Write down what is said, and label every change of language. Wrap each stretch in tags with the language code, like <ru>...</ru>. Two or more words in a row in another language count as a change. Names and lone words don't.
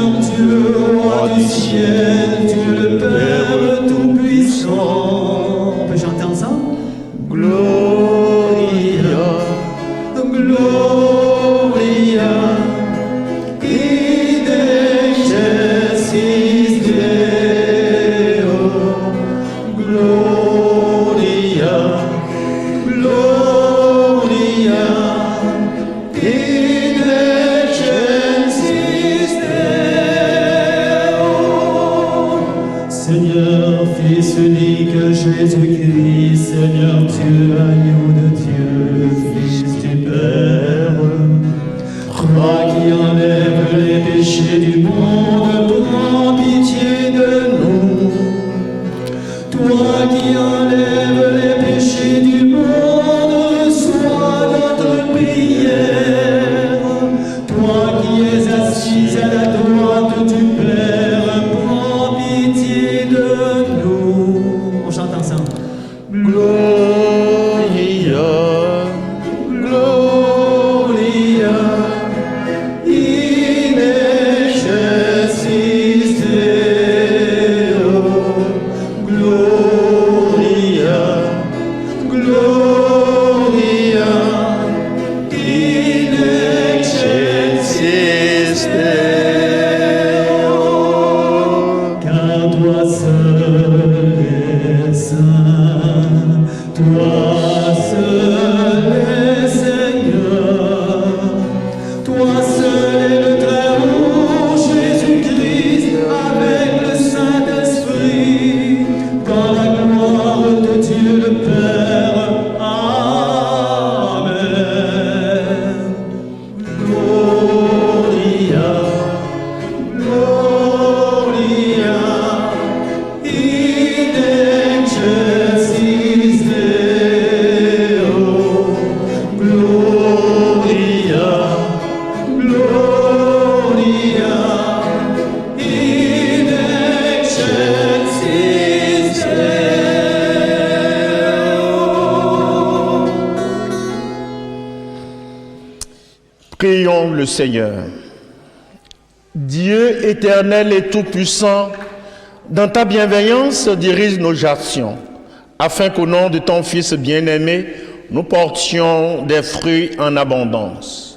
<fr>Dieu, roi du ciel, Dieu le Père tout-puissant. On peut chanter ensemble? Gloria,</fr> <la>Gloria, in excelsis Deo. Gloria, Gloria, in excelsis Deo.</la> <fr>Seigneur, Fils unique Jésus-Christ, Seigneur Dieu, agneau de Dieu, Fils du Père, Roi qui enlève les péchés du monde, prends pitié de nous. Toi qui enlèves les péchés du monde, reçois notre prière. Toi qui es assis à la droite du Père, prends pitié de nous. On chante ensemble. Gloria,</fr> <la>Gloria, in excelsis Deo. Gloria, Gloria, in excelsis Deo.</la> <fr>Car toi seul es saint, toi seul es Seigneur, toi seul es le Très-Haut, Jésus-Christ, avec le Saint-Esprit, dans la gloire de Dieu le Père. Amen.</fr> <la>Gloria, Gloria, in excelsis Deo. Gloria, Gloria, in excelsis Deo.</la> <fr>prions le Seigneur. Dieu éternel et tout-puissant, dans ta bienveillance, dirige nos actions, afin qu'au nom de ton Fils bien-aimé, nous portions des fruits en abondance.</fr>